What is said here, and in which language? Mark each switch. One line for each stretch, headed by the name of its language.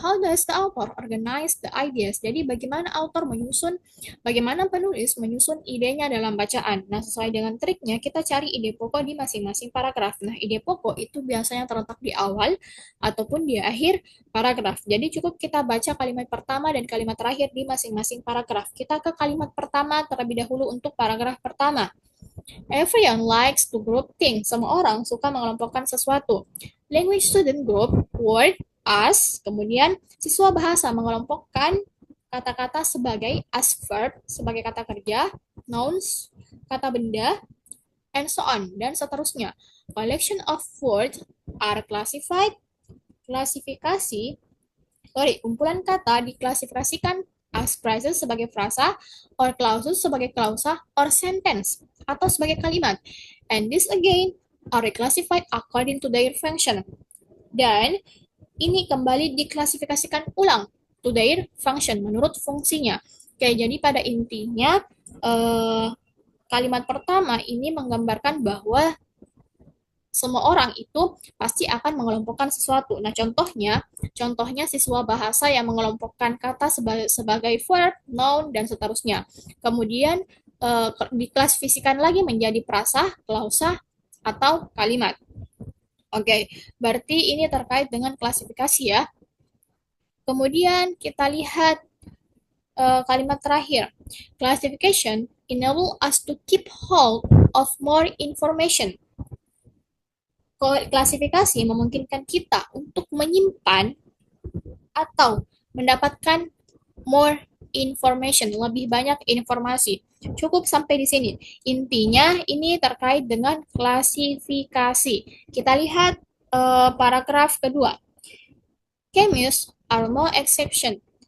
English: How does the author organize the ideas?
Indonesian: Jadi bagaimana bagaimana penulis menyusun idenya dalam bacaan. Nah, sesuai dengan triknya, kita cari ide pokok di masing-masing paragraf. Nah, ide pokok itu biasanya terletak di awal ataupun di akhir paragraf. Jadi cukup kita baca kalimat pertama dan kalimat terakhir di masing-masing paragraf. Kita ke kalimat pertama terlebih dahulu untuk paragraf pertama.
English: Everyone likes to group things.
Indonesian: Semua orang suka mengelompokkan sesuatu.
English: Language student group word as.
Indonesian: Kemudian siswa bahasa mengelompokkan kata-kata sebagai
English: as verb,
Indonesian: sebagai kata kerja, nouns, kata benda,
English: and so on,
Indonesian: dan seterusnya.
English: Collection of words are classified.
Indonesian: Kumpulan kata diklasifikasikan
English: as phrases
Indonesian: sebagai frasa,
English: or clauses
Indonesian: sebagai klausa,
English: or sentence
Indonesian: atau sebagai kalimat.
English: And this again are reclassified according to their function.
Indonesian: Dan ini kembali diklasifikasikan ulang
English: to their function,
Indonesian: menurut fungsinya. Oke, jadi pada intinya kalimat pertama ini menggambarkan bahwa semua orang itu pasti akan mengelompokkan sesuatu. Nah, contohnya siswa bahasa yang mengelompokkan kata sebagai verb, noun, dan seterusnya. Kemudian diklasifikasikan lagi menjadi prasa, klausa, atau kalimat. Oke, berarti ini terkait dengan klasifikasi ya. Kemudian kita lihat kalimat terakhir.
English: Classification enable us to keep hold of more information.
Indonesian: Klasifikasi memungkinkan kita untuk menyimpan atau mendapatkan
English: more information,
Indonesian: lebih banyak informasi. Cukup sampai di sini. Intinya ini terkait dengan klasifikasi. Kita lihat paragraf kedua.
English: Chemists are no exception.